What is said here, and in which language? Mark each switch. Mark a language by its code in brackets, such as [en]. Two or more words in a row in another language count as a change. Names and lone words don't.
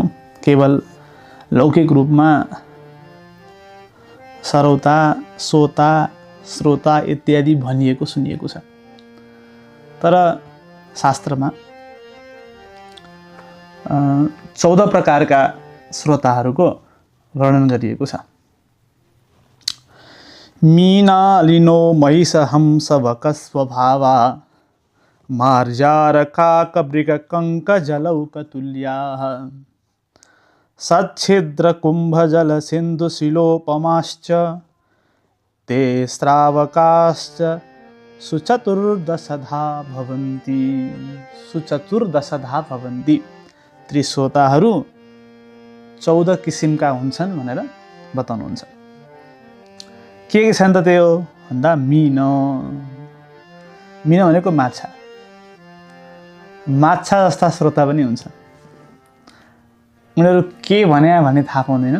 [ne] केवल लौकिक रूपमा सरौता, सोता, श्रोता इत्यादि भनिएको सुनिएको छ। तर शास्त्रमा 14 प्रकारका श्रोताहरूको वर्णन गरिएको छ। [sa] मीनालिनो महिष हंस वक स्वभावा मार्जारका कब्रिक कंक जलौक तुल्याः सच्छिद्र कुंभ जल सिंधु शिलोपमाश्च ते श्रावकाश्च सुचतुर्दशधा भवन्ति। सुचतुर्दशधा भवन्ति। [ne] त्रिश्रोताहरू 14 किसिमका हुन्छन् भनेर बताउनुहुन्छ। के छन् त त्यो भन्दा मीन। मीन भनेको माछा। माछा जस्ता श्रोता पनि हुन्छन्। उनीहरू के भन्ने थाहा पाउँदैनन्।